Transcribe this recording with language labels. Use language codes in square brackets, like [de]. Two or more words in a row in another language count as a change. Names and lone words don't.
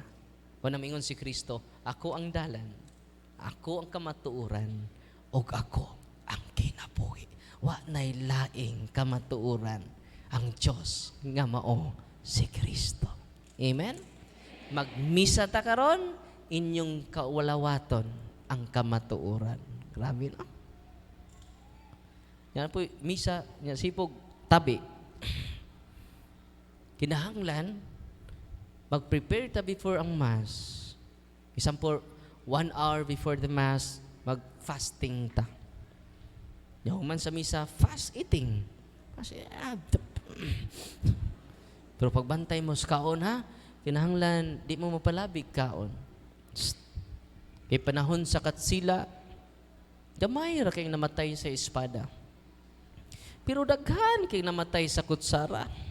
[ceb] O namingon si Kristo, ako ang dalan, ako ang kamatuoran, ug ako ang kinabuhi. Wa nay laing kamatuoran ang Dios nga mao si Kristo. Amen? Magmisa ta karon, inyong kaulawaton ang kamatuoran. Grabe no? Yan po, misa, yan, sipog, tabi. Kinahanglan, mag-prepare ta before ang Mass. [en] Isang po, 1 hour before the Mass, [ceb] mag-fasting ta. Yung man sa misa, [en] fast eating. [ceb] Pero pagbantay mo sa kaon ha, kinahanglan, di mo mapalabig kaon. Kay panahon sa katsila, gamay ra kayong namatay sa espada. Pero daghan kayong namatay sa kutsara.